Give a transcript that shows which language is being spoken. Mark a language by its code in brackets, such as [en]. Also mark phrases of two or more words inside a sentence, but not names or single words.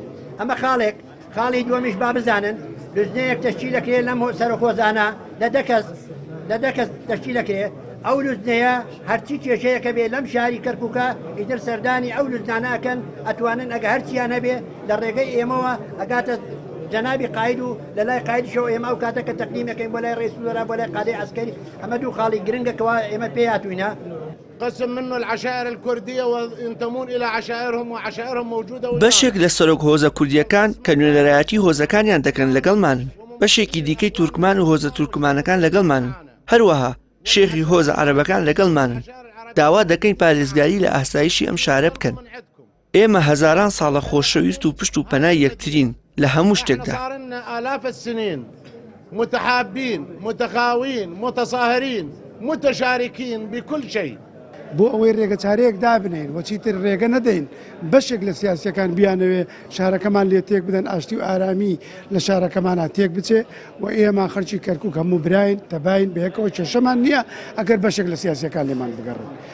[ckb] ئەمە خاڵێک خاڵی دووەمیش با بزانن لوزنەیەک تەشکیلەکرێ لەم سەرۆکۆزانە لە دە کەس تەشکیلەکرێ ئەو لوزنەیە هەرچی کێشەیەکە بێ لەم شاری کەرکووکە ئیتر سەردانی ئەو لوزنانەکەن ئەتوانن ئەگە هەرچیان هەبێ لە ڕێگەی ئێمەوە ئەگاتە جنابی قاید و لە لای قایدشەوە ئێمە ئەو کاتەکە تەقدیمەکەین بۆ لای ڕێیس وزرا بۆ لای قادەی عەسکەری ئەمە دوو خاڵی گرنگەکەوە ئێمە پێی هاتووینە. [ar] قسم منه العشائر الكردية وينتمون إلى عشائرهم وعشائرهم موجودة. [ckb] بەشێک لە سەرۆک هۆزە کوردیەکان کە نوێنەرایەتی هۆزەکانیان دەکەن لەگەڵمانن. بەشێکی دیکەی تورکمان و هۆزە تورکمانەکان لەگەڵمانن. هەروەها شێخی هۆزە عەرەبەکان لەگەڵمانن. داوا دەکەین پارێزگاری لە ئاسایشی ئەم شارە بکەن. ئێمە هەزاران ساڵە خۆشەویست و پشت و پەنای یەکترین لە هەموو شتێکدا. [ar] آلاف السنين متحابين متخاوين متصاهرين متشاركين بكل شيء. [ckb] بۆ ئەوەی ڕێگە چارەیەک دابنین وەچیتر ڕێگە نەدەین بەشێک لە سیاسیەکان بیانەوێ شارەکەمان لێ تێک بدەن ئاشتی و ئارامی لە شارەکەمانە تێک بچێ و ئێمە خەڵکی کەرکووک هەموو براین تەباین بەیەکەوە کێشەمان نییە ئەگەر بەشێک لە سیاسیەکان لێمان بگەڕن.